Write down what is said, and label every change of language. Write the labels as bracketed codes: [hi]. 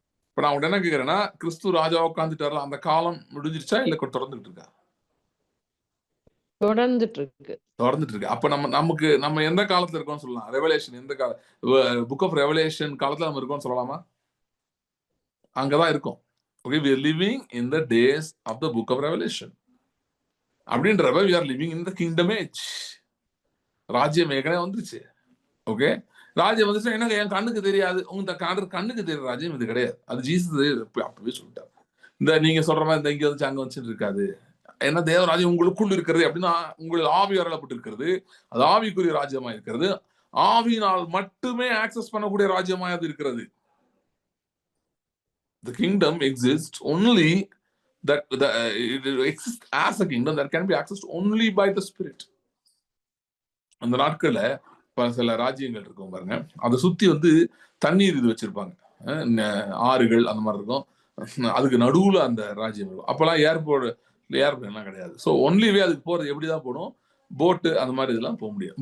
[ta] இப்ப நான் உடனே என்ன கேட்கிறேன்னா, கிறிஸ்து ராஜாவா உட்கார்ந்துட்டாரு, அந்த காலம் முடிஞ்சிருச்சா இல்ல தொடர்ந்துட்டு இருக்கா? தொடர்ந்துட்டு இருக்கு. அப்ப நம்ம எந்த காலத்துல இருக்கோம்னு சொல்லலாம்? ரெவலேஷன் எந்த கால புக் ஆஃப் ரெவலேஷன் காலத்துல நம்ம இருக்கோம்னு சொல்லலாமா? அங்கதான் இருக்கும். [en] Okay, we are living in the days of the book of revelation. [ta] அப்படின்றப்ப [en] we are living in the kingdom age. [ta] ராஜ்யம் ஏற்கனவே வந்துருச்சு. ஓகே, ராஜ்யம் வந்துச்சு. என்ன என் கண்ணுக்கு தெரியாது, உங்க கண்ணுக்கு தெரியுற ராஜ்யம் இது கிடையாது. அது ஜீசஸ் அப்பவே சொல்லிட்டார். இந்த நீங்க சொல்ற மாதிரி இந்த இங்க வந்து அங்க வச்சுட்டு இருக்காது. ஏன்னா தேவராஜ்யம் உங்களுக்குள் இருக்கிறது அப்படின்னா உங்கள் ஆவி அருளப்பட்டு இருக்கிறது. அது ஆவிக்குரிய ராஜ்யமா இருக்கிறது. ஆவியினால் மட்டுமே ஆக்சஸ் பண்ணக்கூடிய ராஜ்யமா அது இருக்கிறது. [en] The kingdom exists only that it exists as a kingdom that can be accessed only by the spirit. [ta] அந்த நாட்கள்ல சில ராஜ்யங்கள் இருக்கும் பாருங்க, அதை சுத்தி வந்து தண்ணீர் இது வச்சிருப்பாங்க, ஆறுகள் அந்த மாதிரி இருக்கும். அதுக்கு நடுவுல அந்த ராஜ்யம் இருக்கும். அப்பெல்லாம் ஏர்பிளேன்லாம் கிடையாது. ஸோ ஒன்லி வே அதுக்கு போறது எப்படிதான் போகணும்? போட்டு அந்த மாதிரி இதெல்லாம் போக முடியும்.